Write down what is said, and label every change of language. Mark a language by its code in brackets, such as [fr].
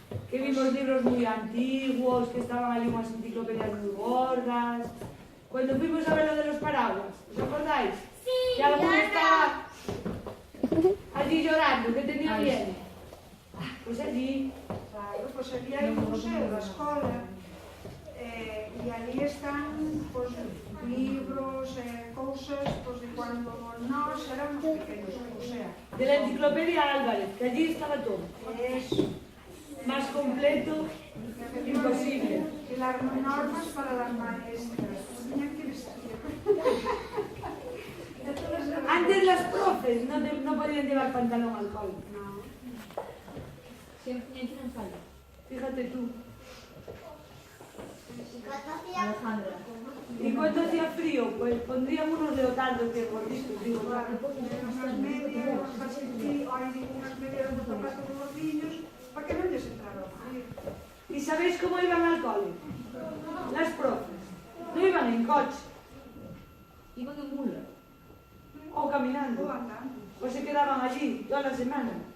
[gl] Que vimos libros moi antiguos, que estaban ali unhas enciclopedias moi gordas. [es] Cuando fuimos a ver lo de los paraguas, ¿os acordáis? Sí. Que alguno estaba allí llorando, que tenía miedo. Pues allí. [gl] Claro, pues había un museo da escola e ali están pues, libros e cousas pues, de cuando nós éramos pequenos, o sea. [es] De la enciclopedia Álvarez, que allí estaba todo. Eso. Más completo, imposible. Y las normas para las maestras. Tenían que vestir. Antes las profes no podían llevar pantalón al col. No. [gl] Sempre tiñan falda. [es] Fíjate tú. Alejandra. Y cuando hacía frío, pues pondríamos unos leotardos que gorditos, digo, [gl] Claro, unhas medias, unhas medias de zapatos gordiños, para que non lles entrara o frío. [es] ¿Y sabéis cómo iban al cole? Las profes. No iban en coche Iban en mula. o caminando. [gl] Ou andando. [es] O se quedaban allí toda la semana.